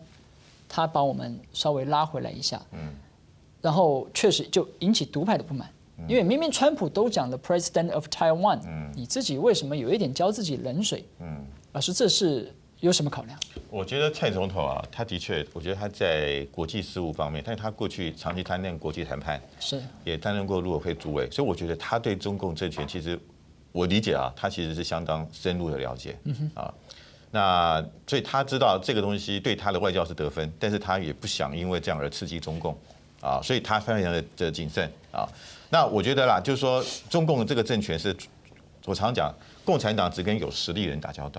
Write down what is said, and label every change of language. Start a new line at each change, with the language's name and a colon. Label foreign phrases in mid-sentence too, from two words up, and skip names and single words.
Chinese: 他把我們稍微拉回來一下，然後確實就引起獨派的不滿，因為明明川普都講了
English: President of Taiwan，
Chinese: 你自己為什麼有一點澆自己冷水？老師，這是有什麼考量？我覺得蔡總統啊，他的確，我覺得他在國際事務方面，但是他過去長期擔任國際談判，是也擔任過陸委會主委，所以我覺得他對中共政權其實我理解啊，他其實是相當深入的了解啊。那所以他知道这个东西对他的外交是得分，但是他也不想因为这样而刺激中共啊，所以他非常的谨慎啊。那我觉得啦，就是说中共这个政权是，我常讲，共产党只跟有实力的人打交道。